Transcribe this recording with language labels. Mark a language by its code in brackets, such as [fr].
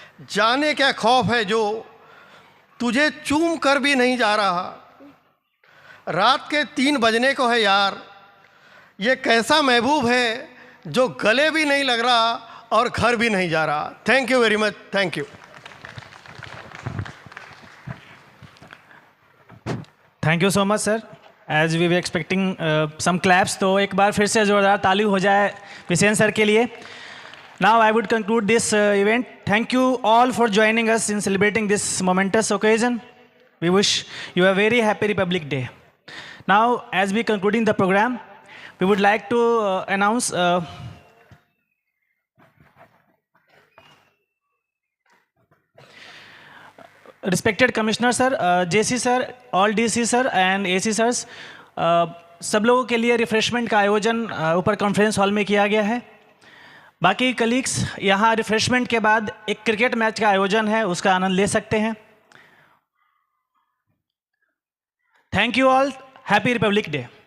[hi] जाने क्या खौफ है जो तुझे चूम कर भी नहीं जा रहा, रात के 3 बजने को है यार, ये कैसा महबूब है जो गले भी नहीं लग रहा और घर भी नहीं जा रहा। [en] Thank you very much, thank you. Thank you so much, sir. As we were expecting some claps, [hi] तो एक बार फिर से ज़ोरदार ताली हो जाए विसेन सर के लिए. [en] Now I would conclude this event. Thank you all for joining us in celebrating this momentous occasion. We wish you a very happy Republic Day. Now, as we concluding the program, we would like to announce respected Commissioner sir, JC sir, all DC sir and AC sirs, [hi] सब लोगों के लिए refreshment का आयोजन ऊपर conference hall में किया गया है. बाकी कलीग्स यहाँ रिफ्रेशमेंट के बाद एक क्रिकेट मैच का आयोजन है, उसका आनंद ले सकते हैं. [en] Thank you all. Happy republic day.